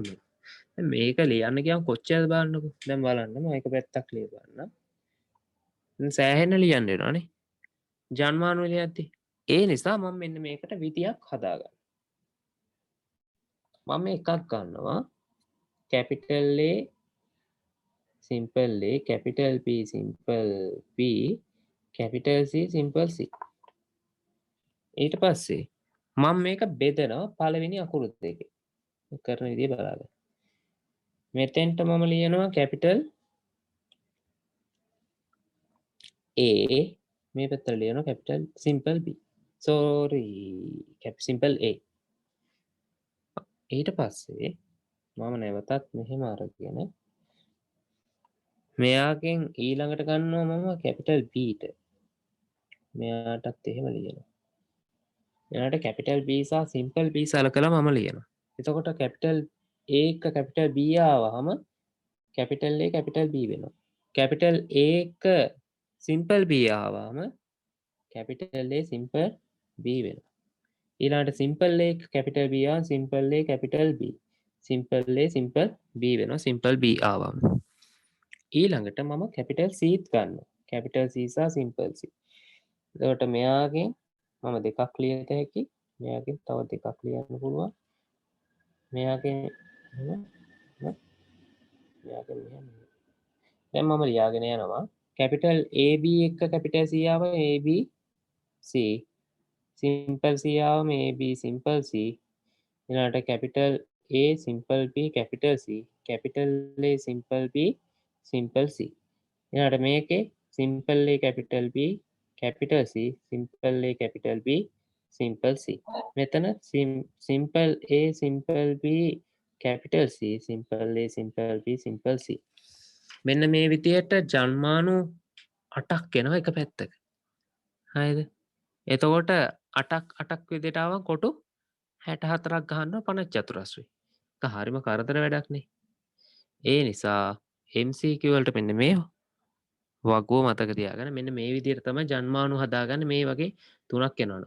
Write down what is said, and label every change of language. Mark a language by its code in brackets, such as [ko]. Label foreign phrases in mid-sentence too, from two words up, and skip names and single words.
[si] මේක ලියන්න ගියාම කොච්චරද බලන්නකෝ. දැන් බලන්න මම එක පැත්තක් ලියවන්න. දැන් සෑහෙන ලියන්න වෙනවානේ. ජන්මානු ලියද්දි ඒ නිසා මම මෙන්න මේකට විදියක් හදාගන්න. මම එකක් ගන්නවා [en] capital A simple A capital P simple P capital C simple C. [si] ඊට පස්සේ මම මේක බෙදනවා පළවෙනි අකුරු දෙකේ. කරන විදිය බලන්න. මෙතෙන්ට මම ලියනවා [en] capital A [si] මේ පැත්තට ලියනවා [en] capital simple B. sorry simple A. [si] ඊට පස්සේ මම නැවතත් මෙහෙම අරගෙන මෙයාගෙන් ඊළඟට ගන්නවා මම [en] capital B [si] ට. මෙයාටත් එහෙම ලියනවා. එයාට [en] capital B [si] සහ [en] simple B [si] සලකලා මම ලියනවා. [en] එතකොට capital A එක capital B ආවහම capital A capital B වෙනවා. capital A එක simple B ආවම capital A simple B වෙනවා. ඊළඟට simple A capital B ආව simple A capital B. simple A simple B වෙනවා simple B ආවම. [si] ඊළඟට මම capital C ගන්නවා. [en] capital C [si] සහ [en] simple C. [si] එතකොට මෙයාගෙන් මම දෙකක් ලියත හැකි. මෙයාගෙන් තව දෙකක් ලියන්න පුළුවන්. මෙයාගෙන් දැන් මම ලියාගෙන යනවා [en] capital AB [si] එක [en] capital C [si] ආව [en] AB C simple C [si] ආවම [en] AB simple C ඊළඟට capital A simple B capital C capital A simple B simple C [si] ඊළඟට මේකේ [en] simple A capital B capital C simple A capital B simple C මෙතන simple A simple B capital C simple A simple B simple C [si] මෙන්න මේ විදියට ජන්මානු 8ක් එනවා එක පැත්තක. හරිද? එතකොට 8ක් විදියට ආවම කොටු 64ක් ගන්නවා 50 චතුරස්‍රය. ඒක හරිම කරදර වැඩක් නේ. ඒ නිසා MCQ වලට මෙන්න මේ වගුව මතක තියාගන්න මෙන්න මේ විදියට තමයි ජන්මානු හදාගන්න මේ වගේ තුනක් එනවනේ.